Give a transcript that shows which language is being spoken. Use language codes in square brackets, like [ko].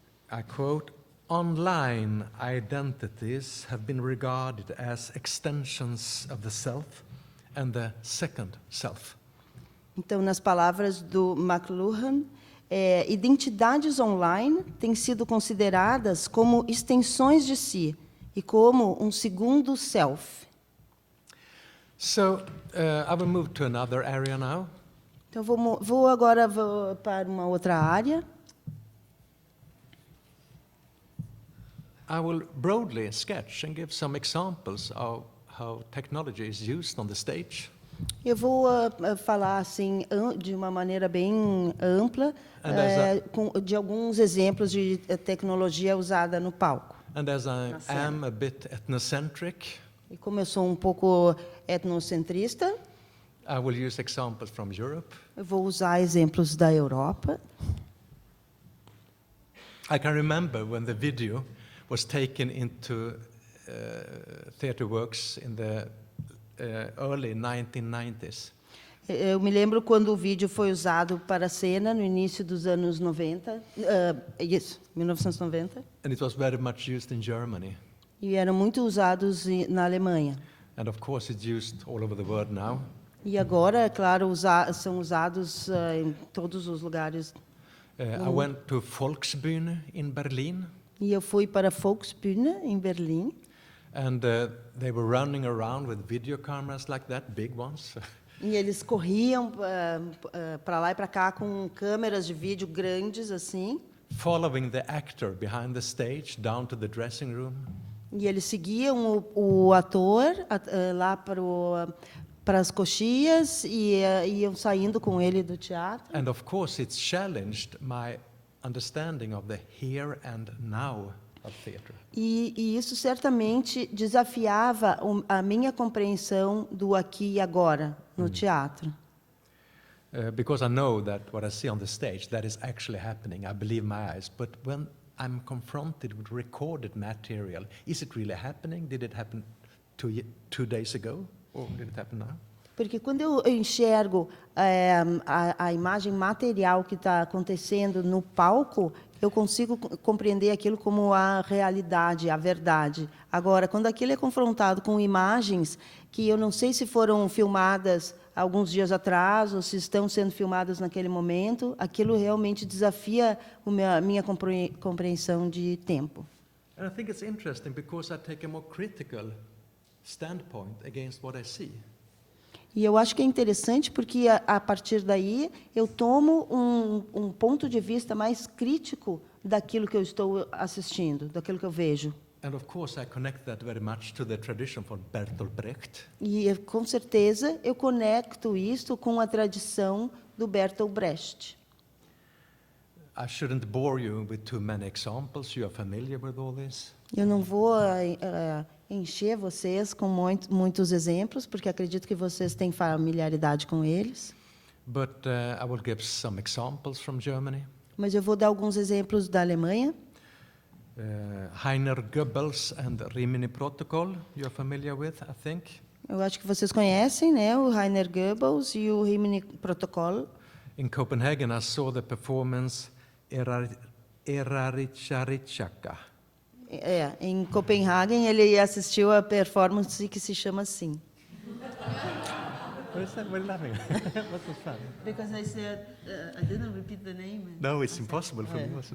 [en] I quote, "Online identities have been regarded as extensions of the self and the second self." [pt] Então, nas palavras do McLuhan, identidades online têm sido consideradas como extensões de si e como um segundo self. [en] So I will move to another area now. [pt] Então, vou agora para uma outra área. [en] I will broadly sketch and give some examples of how technology is used on the stage. [pt] Eu vou falar assim de uma maneira bem ampla de alguns exemplos de tecnologia usada no palco. [en] And as I am a bit ethnocentric, [pt] E como eu sou um pouco etnocentrista, [en] I will use examples from Europe. [pt] eu vou usar exemplos da Europa. [en] I can remember when the video was taken into theatre works in the early 1990s. [pt] Eu me lembro quando o vídeo foi usado para a cena no início dos anos 90, 1990, [en] And it was very much used in Germany. [pt] e eram muito usados na Alemanha. [en] And of course it's used all over the world now. [pt] E agora, é claro, são usados em todos os lugares. [en] I went to Volksbühne in Berlin. [pt] E eu fui para a Volksbühne, em Berlim, [en] And they were running around with video cameras like that, big ones. [pt] e eles corriam para lá e para cá com câmeras de vídeo grandes, assim, [en] Following the actor behind the stage down to the dressing room. [pt] e eles seguiam o ator lá para as coxias e iam saindo com ele do teatro. [en] And of course it's challenged my understanding of the here and now of theatre. [pt] E isso certamente desafiava a minha compreensão do aqui e agora no teatro. [en] Because I know that what I see on the stage, that is actually happening. I believe my eyes. But when I'm confronted with recorded material, is it really happening? Did it happen 2 days ago? Or did it happen now? [pt] Porque quando eu enxergo a imagem material que está acontecendo no palco, eu consigo compreender aquilo como a realidade, a verdade. Agora, quando aquilo é confrontado com imagens que eu não sei se foram filmadas alguns dias atrás ou se estão sendo filmadas naquele momento, aquilo realmente desafia a minha compreensão de tempo. [en] And I think it's interesting because I take a more critical standpoint against what I see. [pt] E eu acho que é interessante porque, a partir daí, eu tomo um ponto de vista mais crítico daquilo que eu estou assistindo, daquilo que eu vejo. [en] And of course, I connect that very much to the tradition from Bertolt Brecht. [pt] E, com certeza, eu conecto isto com a tradição do Bertolt Brecht. [en] I shouldn't bore you with too many examples. You are familiar with all this. [pt] Eu não vou encher vocês com muitos exemplos, porque acredito que vocês têm familiaridade com eles. [en] But I will give some examples from Germany. [pt] Mas eu vou dar alguns exemplos da Alemanha. [en] Heiner Goebbels and Rimini Protocol, you're familiar with, I think. [pt] Eu acho que vocês conhecem, né, o Heiner Goebbels e o Rimini Protocol. [en] In Copenhagen, I saw the performance Eraricharichaka. [pt] Em Copenhagen, ele assistiu a performance que se chama assim. [en] What is that? What are you laughing at? What was fun? Because I said I didn't repeat the name. No, it's impossible for me.